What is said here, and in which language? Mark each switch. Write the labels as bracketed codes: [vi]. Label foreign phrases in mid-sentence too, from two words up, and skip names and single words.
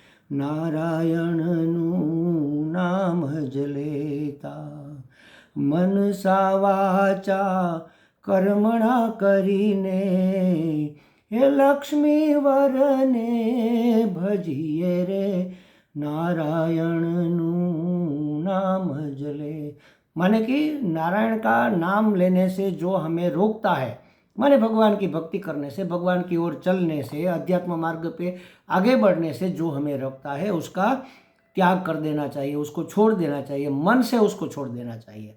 [gu] નારાયણનું નામ જલેતા [sa] મનસા વાચા કર્મણા [gu] કરીને હે લક્ષ્મી વરને ભજીએ રે, નારાયણનું નામ જલે। [hi] माने कि नारायण का नाम लेने से जो हमें रोकता है, माने भगवान की भक्ति करने से, भगवान की ओर चलने से, अध्यात्म मार्ग पे आगे बढ़ने से जो हमें रोकता है उसका त्याग कर देना चाहिए, उसको छोड़ देना चाहिए, मन से उसको छोड़ देना चाहिए।